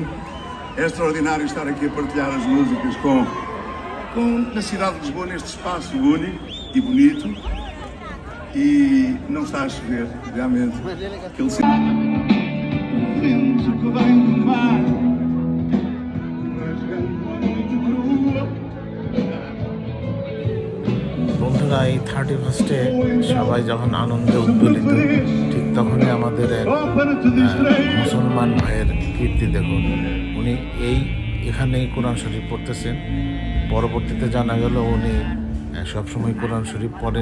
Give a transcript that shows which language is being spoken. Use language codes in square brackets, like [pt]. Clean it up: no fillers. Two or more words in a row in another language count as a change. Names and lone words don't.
[pt] É extraordinário estar aqui a partilhar as músicas na cidade de Lisboa, neste espaço único e bonito. E não está a chover, realmente. Aquele vento que vem do mar, rasgando a noite crua. [bn] বন্ধুরা, এই 31st-এ সবাই যখন আনন্দে উদ্বেলিত, ঠিক তখনই আমাদের এক মুসলমান ভাইয়ের কীর্তি দেখুন। উনি এখানেই কোরআন শরীফ পড়তেছেন। পরবর্তীতে জানা গেল উনি সবসময় কোরআন শরীফ পড়েন।